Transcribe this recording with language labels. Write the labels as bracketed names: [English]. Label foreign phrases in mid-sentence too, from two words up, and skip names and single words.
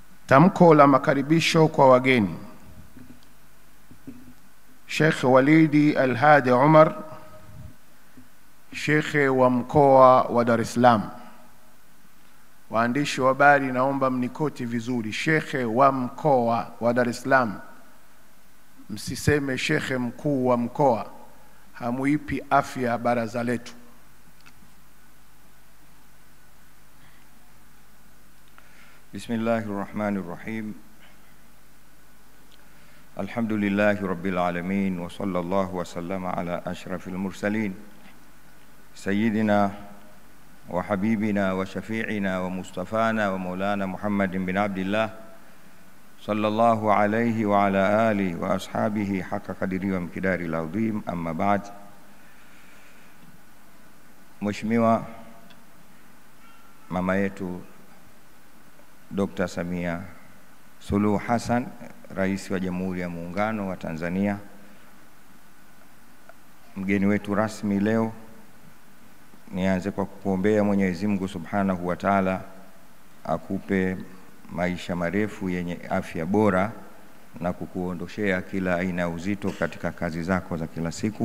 [Swahili] Tamko la makaribisho kwa wageni. Sheikh Walidi Al-Hadi Umar, Sheikh wa mkoa wa Dar es Salaam. Waandishi wa habari, naomba mnikoti vizuri, Sheikh wa mkoa wa Dar es Salaam. Msiseme Sheikh mkuu wa mkoa, hamuipi afya baraza letu. [Arabic] Bismillahirrahmanirrahim. الحمد لله رب العالمين وصلى الله وسلم على أشرف المرسلين سيدنا وحبيبنا وشفيعنا ومصطفانا ومولانا محمد بن عبد الله صلى الله عليه وعلى آله وأصحابه حق قدره ومقداره العظيم. أما بعد. [Swahili] Mheshimiwa mama yetu Dr. Samia Suluhu Hassan, Rais wa Jamhuri ya Muungano wa Tanzania, mgeni wetu rasmi leo, nianze kwa kukuombea Mwenyezi Mungu [Arabic] سبحانه وتعالى [Swahili] akupe maisha marefu yenye afya bora na kukuondoshea kila aina ya uzito katika kazi zako za kila siku.